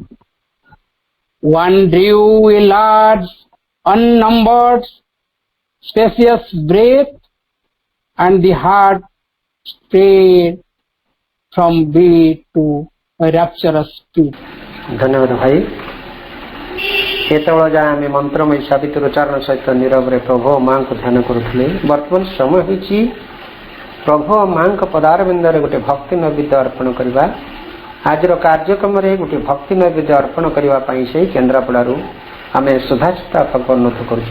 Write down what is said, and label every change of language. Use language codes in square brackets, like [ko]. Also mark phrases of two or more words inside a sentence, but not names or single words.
[en] One drew a large, unnumbered, spacious breath, and the heart strayed from beat to a rapturous beat. [hi] धन्यवाद भाई। [or] एतबेଳ ଯାଏ ଆମେ ମନ୍ତ୍ରମୟୀ ସାବିତ୍ରୀ ଉଚ୍ଚାରଣ ସହିତ ନିରବରେ ପ୍ରଭୁ ଓ ମାଙ୍କୁ ଧ୍ୟାନ କରୁଥିଲେ। ବର୍ତ୍ତମାନ ସମୟ ହୋଇଛି ପ୍ରଭୁ ଓ ମାଙ୍କ ପଦାରବିନ୍ଦରେ ଗୋଟେ ଭକ୍ତି ନୈବେଦ୍ୟ ଅର୍ପଣ କରିବା। ଆଜିର କାର୍ଯ୍ୟକ୍ରମରେ ଗୋଟେ ଭକ୍ତି ନୈବେଦ୍ୟ ଅର୍ପଣ କରିବା ପାଇଁ ସେଇ କେନ୍ଦ୍ରାପଡ଼ାରୁ ଆମେ ସୁଧାଚିତା ଅନୁରୋଧ କରୁଛୁ।